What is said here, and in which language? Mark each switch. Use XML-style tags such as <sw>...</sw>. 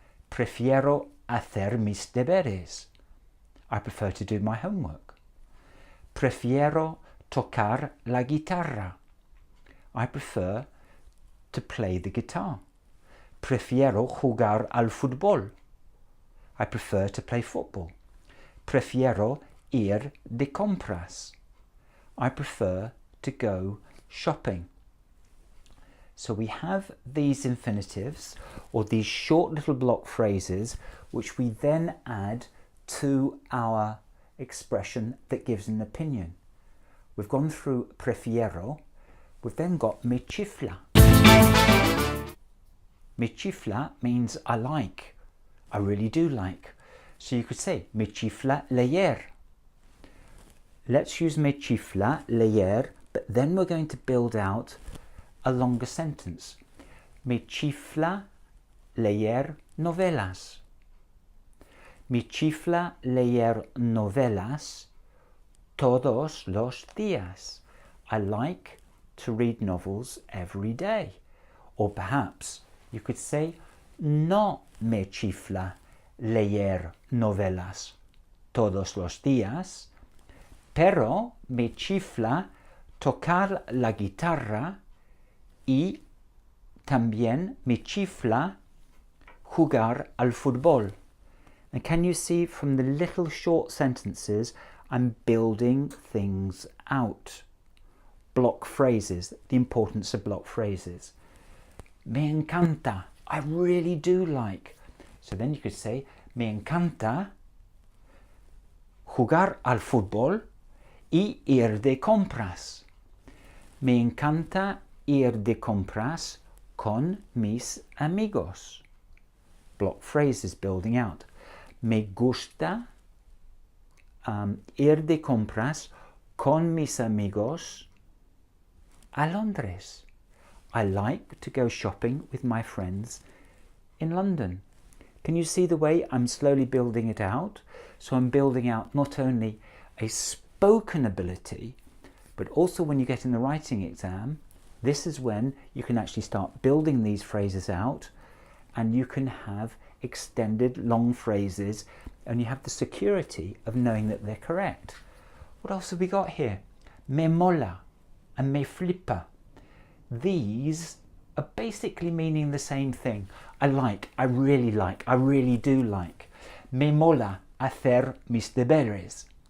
<es>Prefiero hacer mis deberes.</es> <en>I prefer to do my homework.</en> <es>Prefiero tocar la guitarra.</es> <en>I prefer to play the guitar.</en> <es>Prefiero jugar al fútbol.</es> <en>I prefer to play football.</en> <es>Prefiero ir de compras.</es> <en>I prefer to go shopping. So we have these infinitives, or these short little block phrases, which we then add to our expression that gives an opinion. We've gone through prefiero. We've then got me chifla. Me chifla means I like. I really do like. So you could say</en> <es>me chifla leer.</es> <en>Let's use me chifla leer, but then we're going to build out a longer sentence.</en> <es>Me chifla leer novelas. Me chifla leer novelas todos los días.</es> <en>I like to read novels every day. Or perhaps you could say,</en> <es>no me chifla leer novelas todos los días, pero me chifla tocar la guitarra y también me chifla jugar al fútbol.</es> <en>And can you see from the little short sentences, I'm building things out. Block phrases, the importance of block phrases. Me encanta, I really do like. So then you could say,</en> <es>me encanta jugar al fútbol y ir de compras. Me encanta ir de compras con mis amigos.</es> <en>Block phrases building out.</en> <es>Me gusta ir de compras con mis amigos a Londres.</es> <en>I like to go shopping with my friends in London. Can you see the way I'm slowly building it out? So I'm building out not only a spoken ability, but also when you get in the writing exam, this is when you can actually start building these phrases out, and you can have extended long phrases, and you have the security of knowing that they're correct. What else have we got here? Me mola and me flipa. These are basically meaning the same thing. I like, I really like, I really do like.</en> <es>Me mola hacer mis deberes.</es>